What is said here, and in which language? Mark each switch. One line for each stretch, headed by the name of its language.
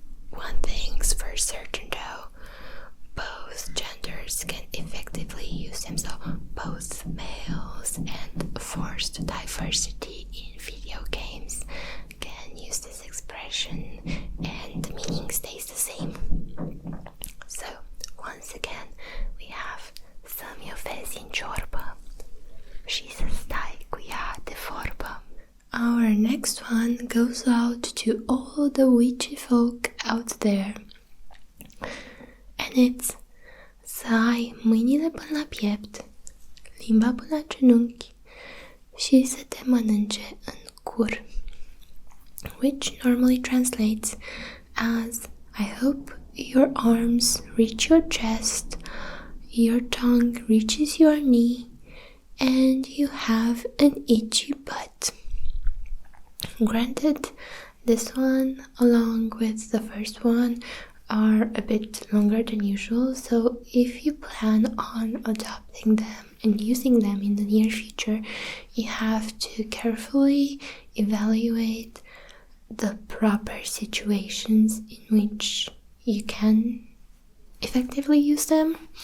English: One thing's for certain though, both genders can effectively use them, so both males and forced diversity in video games can use this expression and the meaning stays the same. So once again, we have
Romanian: să-mi o vezi în ciorbă și să stai cu ea de vorbă.
English: Our next one goes out to all the witchy folk out there. And it's
Romanian: să ai mâinile până la piept, limba până la genunchi și să te mănânce în cur.
English: Which normally translates as, I hope your arms reach your chest, your tongue reaches your knee, and you have an itchy butt. Granted, this one, along with the first one, are a bit longer than usual, so if you plan on adopting them and using them in the near future, you have to carefully evaluate the proper situations in which you can effectively use them.